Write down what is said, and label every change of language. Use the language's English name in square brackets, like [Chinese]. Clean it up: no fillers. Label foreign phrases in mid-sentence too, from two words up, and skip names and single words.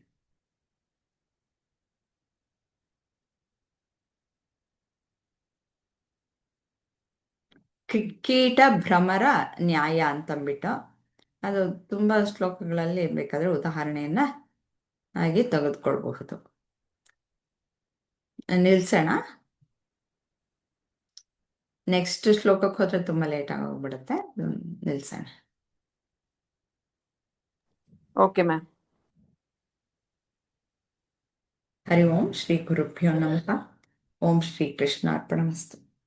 [Kannada] ಕೀಟ ಭ್ರಮರ ನ್ಯಾಯ ಅಂತಂದ್ಬಿಟ್ಟು ಅದು ತುಂಬ ಶ್ಲೋಕಗಳಲ್ಲಿ ಬೇಕಾದರೆ ಉದಾಹರಣೆಯನ್ನ ಆಗಿ ತೆಗೆದುಕೊಳ್ಬಹುದು. ನಿಲ್ಸೋಣ. ನೆಕ್ಸ್ಟ್ ಶ್ಲೋಕಕ್ಕೆ ಹೋದ್ರೆ ತುಂಬ ಲೇಟ್ ಆಗೋಗ್ಬಿಡುತ್ತೆ. ನಿಲ್ಸೋಣ. [English] okay ma'am. [Sanskrit] ಹರಿ ಓಂ ಶ್ರೀ ಗುರುಭ್ಯೋ ನಮಃ. ಓಂ ಶ್ರೀ ಕೃಷ್ಣಾರ್ಪಣಮಸ್ತು.